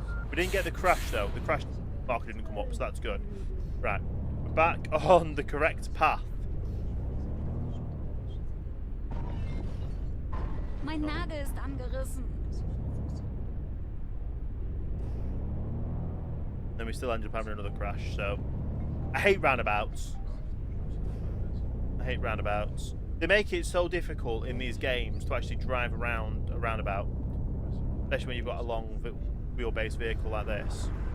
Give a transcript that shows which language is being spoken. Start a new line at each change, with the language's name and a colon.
English: We didn't get the crash though. The crash marker didn't come up, so that's good. Right, we're back on the correct path.
German: Mein Nagel ist angerissen.
English: Then we still end up having another crash, so... I hate roundabouts. I hate roundabouts. They make it so difficult in these games to actually drive around a roundabout. Especially when you've got a long wheelbase vehicle like this.